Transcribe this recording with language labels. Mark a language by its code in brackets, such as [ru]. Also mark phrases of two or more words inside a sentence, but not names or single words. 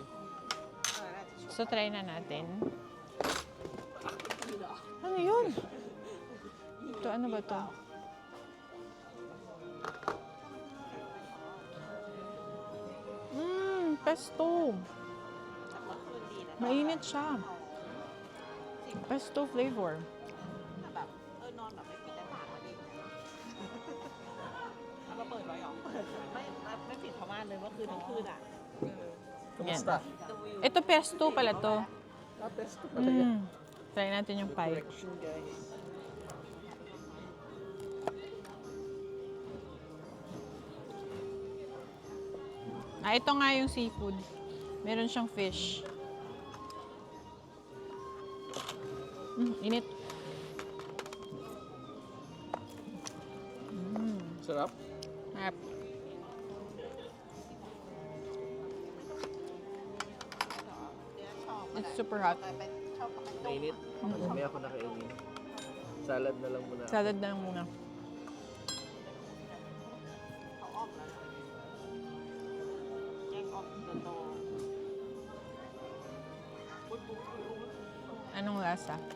[tl] So, try na natin. Ano yun? Ito, ano ba to? Pesto. Mainit siya. [en] Pesto flavor. [th] นอนแบบไม่ปิดหน้าต่างมาดิแล้วก็เปิดไว้หรอไม่ปิดผ้าม่านเลยเมื่อคืนทั้งคืนอ่ะ [tl] Kamusta? Ito pesto pala to. Ah, pesto pala yan. Try natin yung pie. [en] Correction, guys. [tl] Ito nga yung seafood. Meron siyang fish. Init. Sarap? Harap. [en] It's super hot. [tl] Mainit? May ako nakainin. Salad na lang muna. Salad na lang muna. Anong lasa?